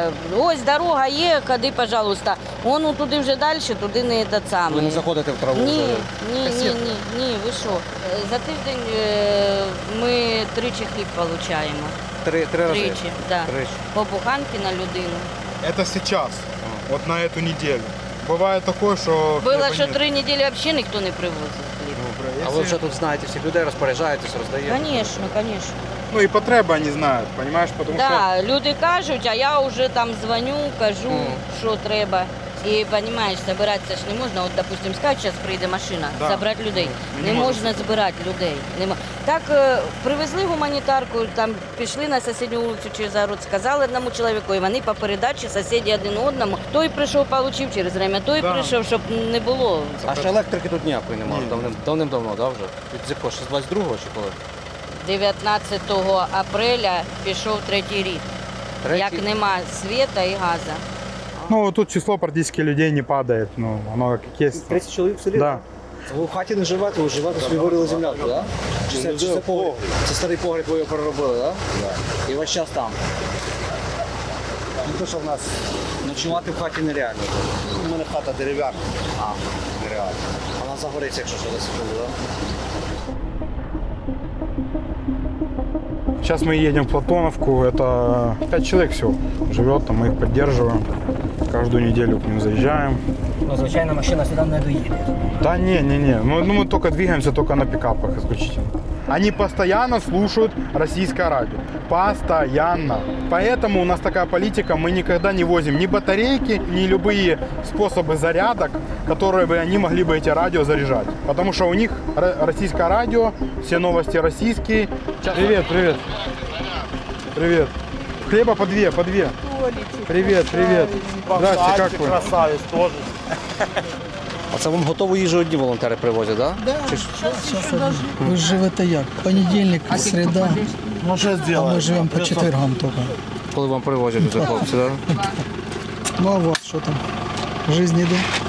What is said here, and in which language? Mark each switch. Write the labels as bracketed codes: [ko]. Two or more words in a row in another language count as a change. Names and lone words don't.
[uk] Ось дорога є, ходи, пожалуйста. Вон туди вже далі, туди не те саме. Ви не заходите в траву Ні, вже? ні, ви що? За тиждень ми тричі хліб отримуємо. Три рази? Тричі, да. Тричі. По буханки на людину. [ru] Это сейчас, вот на эту неделю. Бывает такое, что... [uk] Було, хлеба що нет. 3 неділі взагалі ніхто не привозив хліб. А ви вже тут знаєте всіх людей, розпоряджаєтесь, роздаєте? Звісно, звісно. [ru] Ну и потреби они знают, понимаешь, потому что... [uk] Да, люди кажуть, а я вже там дзвоню, кажу, що треба. І розумієш, збиратися ж не можна. От, допустим, скажуть, зараз прийде машина, Да. забрати людей. Не Не можна. можна збирати людей. Так привезли гуманітарку, там пішли на сусідню вулицю через город, сказали одному чоловіку, і вони по передачі сусіді один одному. Той прийшов, отримав через время, той Да. прийшов, щоб не було. А ще електрики тут ніякої немає, давним-давно, да, вже? Від якого, ще з 22-го чи коли? 19 апреля пішов третій рік. Як нема світа і газу. [ru] Ну, тут число практически людей не падает, ну, оно как есть. [uk] 30 чоловік в селі? Да. Ви в хаті не живете, ви живете, собі варили землянку, так? Чи це погріб? Це старий погріб, ви його переробили, так? І весь час там. Ну, то, що в нас ночувати в хаті нереально. У мене хата дерев'яна. Нереально. Вона загориться, якщо що, десь секунду, так? [ru] Сейчас мы едем в Платоновку, это 5 человек всего живет, там мы их поддерживаем. Каждую неделю к ним заезжаем. [uk] Ну, звичайно, машина сюди не доїде. Да не. [ru] Ну, мы только двигаемся только на пикапах исключительно. Они постоянно слушают российское радио. Постоянно. Поэтому у нас такая политика, мы никогда не возим ни батарейки, ни любые способы зарядок, которые бы они могли бы эти радио заряжать. Потому что у них российское радио, все новости российские. Привет. Привет. Хлеба по две. Привет. Здрасте, как вы? [uk] Красавець теж. А це вам готову їжу одні волонтери привозять, так? Ви ж живете як? Понедільник, середа, Ну що а зробити? ми живемо по четвергам тільки. Коли вам привозять вже хлопці, так? Ну а у вас що там? Жизнь іде?